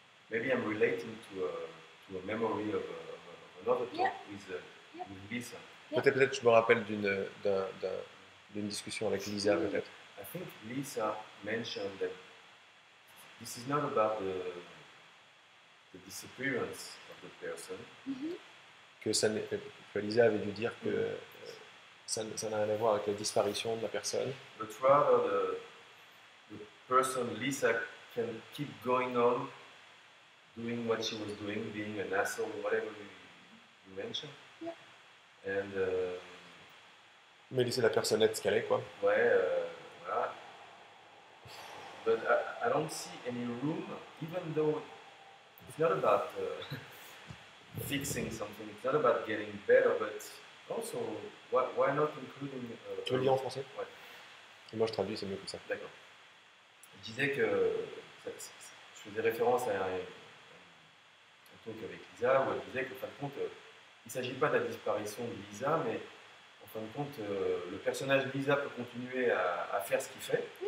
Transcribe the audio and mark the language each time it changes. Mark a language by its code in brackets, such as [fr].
[en] Maybe I'm relating to a memory of another talk Yeah. with Lisa. Yeah. [fr] Peut-être je me rappelle d'une discussion avec Lisa peut-être. [en] I think Lisa mentioned that this is not about the disappearance of the person, Mhm. [fr] Que Lisa avait dû dire que ça n'a rien à voir avec la disparition de la personne, [en] but rather the person Lisa can keep going on doing what she was doing, being an asshole, whatever you mentioned. Yeah. And [fr] mais laisser la personne être ce qu'elle est quoi. ouais, voilà. [en] But I don't see any room, even though it's not about fixing something, it's not about getting better, but also, why not including... [fr] Tu veux le dire en français? Ouais. Et moi je traduis, c'est mieux comme ça. D'accord. Je disais que je faisais référence à un talk avec Lisa où elle disait qu'en fin de compte, il ne s'agit pas de la disparition de Lisa, mais en fin de compte, le personnage Lisa peut continuer à faire ce qu'il fait,